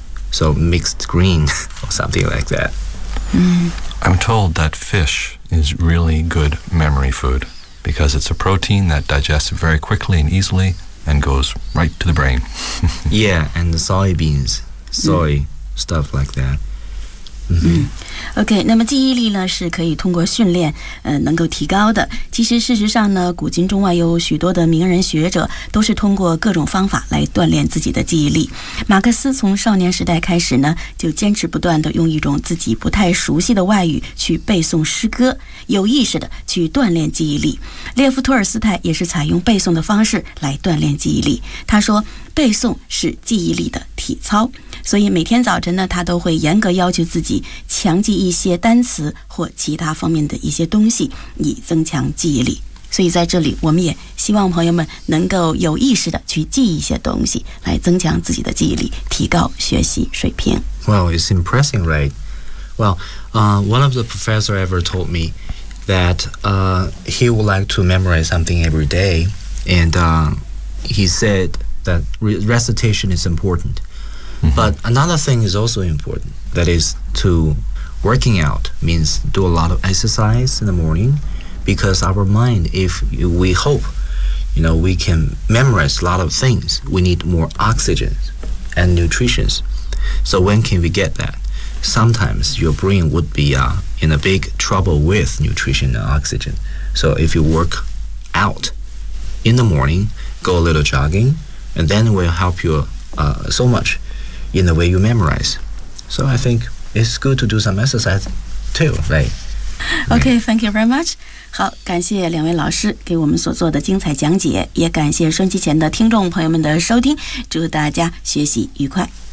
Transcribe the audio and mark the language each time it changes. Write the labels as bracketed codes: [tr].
[en] So mixed green or something like that. Mm. I'm told that fish is really good memory food because it's a protein that digests very quickly and easily and goes right to the brain. Yeah, and the soybeans, soy, stuff like that. Mm-hmm. [zh] OK, 那么记忆力呢是可以通过训练能够提高的。其实事实上呢，古今中外有许多的名人学者都是通过各种方法来锻炼自己的记忆力。马克思从少年时代开始呢，就坚持不断地用一种自己不太熟悉的外语去背诵诗歌，有意识地去锻炼记忆力。列夫·托尔斯泰也是采用背诵的方式来锻炼记忆力。他说，背诵是记忆力的体操，所以每天早晨呢，他都会严格要求自己强记一些单词或其他方面的一些东西，以增强记忆力。所以在这里，我们也希望朋友们能够有意识的去记一些东西，来增强自己的记忆力，提高学习水平。 [en] Well, it's impressive, right? Well, one of the professors ever told me that he would like to memorize something every day, and he said that recitation is important. Mm-hmm. But another thing is also important, that is to working out means do a lot of exercise in the morning, because our mind, if we hope, you know, we can memorize a lot of things, we need more oxygen and nutrition. So when can we get that? Sometimes your brain would be in a big trouble with nutrition and oxygen. So if you work out in the morning, go a little jogging, and then it will help you so much in the way you memorize. So I think it's good to do some exercise too, right? Okay, thank you very much. [zh] 好，感谢两位老师给我们所做的精彩讲解，也感谢收听前的听众朋友们的收听，祝大家学习愉快。